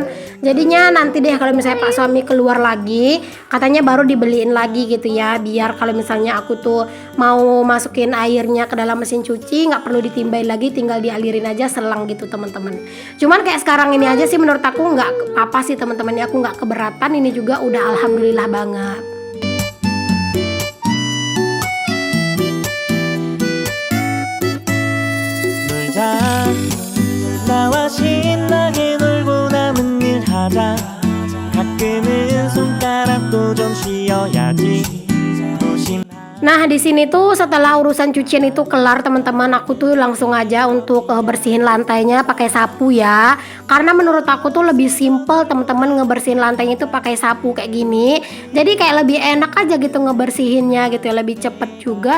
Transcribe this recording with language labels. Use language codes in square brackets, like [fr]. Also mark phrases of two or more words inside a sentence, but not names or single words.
[id] Jadinya nanti deh kalau misalnya Pak suami keluar lagi, katanya baru dibeliin lagi gitu ya, biar kalau misalnya aku tuh mau masukin airnya ke dalam mesin cuci nggak perlu ditimbain lagi, tinggal dialirin aja selang gitu teman-teman. Cuman kayak sekarang ini aja sih menurut aku nggak apa sih teman-teman ya, aku nggak keberatan, ini juga udah alhamdulillah banget. [ko] 놀자 나와 신나게 놀고 남은 일 하자 가끔은 손가락도 좀 쉬어야지 무심 [id] Nah di sini tuh setelah urusan cucian itu kelar teman-teman, aku tuh langsung aja untuk bersihin lantainya pakai sapu ya. Karena menurut aku tuh lebih simple teman-teman ngebersihin lantainya itu pakai sapu kayak gini. Jadi kayak lebih enak aja gitu ngebersihinnya gitu ya, lebih cepet juga.